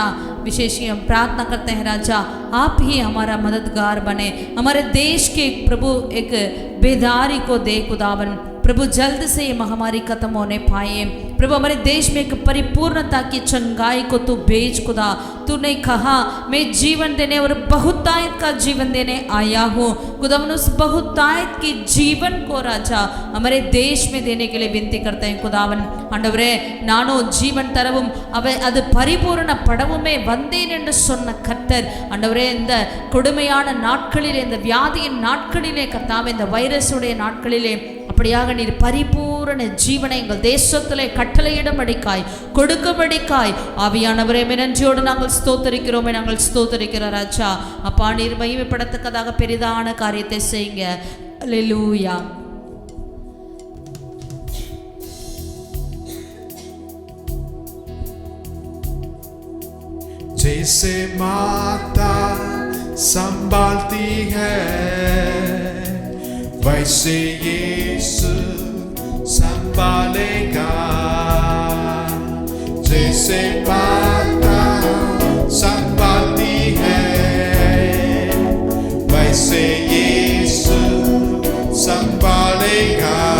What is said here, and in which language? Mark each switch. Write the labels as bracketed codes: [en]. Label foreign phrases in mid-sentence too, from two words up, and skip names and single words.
[hi] विशेष हम प्रार्थना करते हैं राजा आप ही हमारा मददगार बने, हमारे देश के प्रभु एक बेदारी को दे खुदावन, प्रभु जल्द से ये महामारी खत्म होने पाए प्रभु, हमारे देश में एक परिपूर्णता की चंगाई को तू भेज खुदा। तूने कहा मैं जीवन देने और बहुतायत का जीवन देने आया हूँ खुदा, उस बहुतायत की जीवन को राजा हमारे देश में देने के लिए विनती करते हैं खुदावन। [ta] ஆண்டவரே நானோ ஜீவன் தரவும் அது பரிபூரண படவுமே வந்தேன் என்று சொன்ன கர்த்தர் ஆண்டவரே இந்த கொடுமையான நாட்களிலே, இந்த வியாதியின் நாட்களிலே கர்த்தாவே, இந்த வைரஸுடைய நாட்களிலே அப்படியாக நீர் பரிபூரண ஜீவனை எங்கள் தேசத்திலே கட்டளையிடும்படிக்காய் கொடுக்கும்படிக்காய் ஆவியானவரே நன்றியோடு நாங்கள் ஸ்தோத்தரிக்கிறோமே, நாங்கள் ஸ்தோத்தரிக்கிறோம் ராஜா. அப்பா நீர் மகிமைப்படத்தக்கதாக பெரிதான காரியத்தை செய்யுங்க. அல்லேலூயா. [hi] जैसे माता संभालती है वैसे यीशु संभालेगा, जैसे माता संभालती है वैसे यीशु संभालेगा।